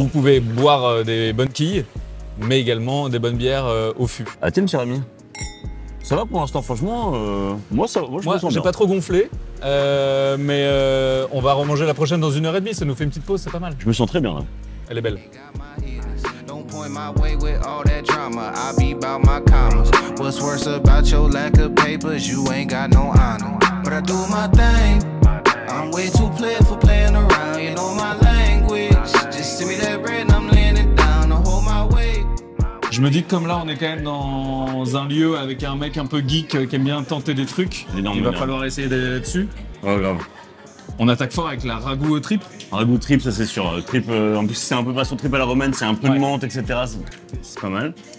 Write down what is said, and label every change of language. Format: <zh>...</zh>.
<fr>vous pouvez boire des bonnes quilles, mais également des bonnes bières au fût. Ah tiens, cher ami. Ça va pour l'instant, franchement. Moi, je me Moi, sens j'ai bien. pas trop gonflé, mais on va remanger la prochaine dans 1h30, ça nous fait une petite pause, c'est pas mal. Je me sens très bien là. Elle est belle.</fr> <en>Got my hitters. Don't point my way with all that drama. I be about my commas. What's worse about your lack of papers? You ain't got no honor. But I do my thing. I'm way too played for playing around. You know my language. Just send me that bread and I'm laying it down to hold my weight.</en> <fr>Je me dis que comme là, on est quand même dans un lieu avec un mec un peu geek qui aime bien tenter des trucs, L'énorme il va bonheur. falloir essayer d'aller là-dessus. Oh grave. On attaque fort avec la ragoût au trip. Un ragoût trip, ça c'est sûr. Trip, en plus, c'est un peu façon trip à la romaine, c'est un peu Ouais. de menthe, etc. C'est pas mal.</fr>